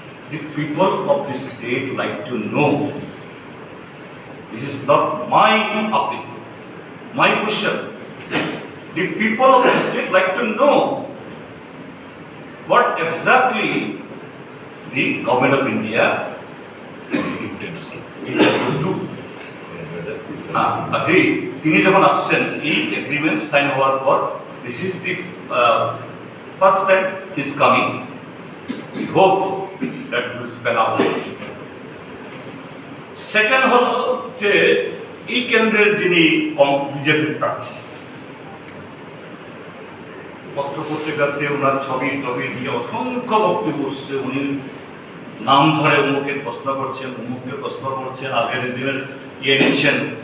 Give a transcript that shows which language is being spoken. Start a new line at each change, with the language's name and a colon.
English: The people of the state like to know. This is not my opinion, my question. The people of the state like to know what exactly the government of India intends to do.
Bangla: Actually, তিনি যখন আসছেন এই agreement sign হওয়ার পর,
English: this is the first time is coming. We hope that will spell out.
Bangla: Second হলো যে এই কেন্দ্রের যিনি বিজেপির প্রার্থী, পত্রপত্রিকাতে ওনার ছবি টবি দিয়ে অসংখ্য বক্তব্য উঠছে। উনি নাম ধরে অমুকে প্রশ্ন করছেন, অমুককে প্রশ্ন করছেন, আগের দিনের নিচ্ছেন।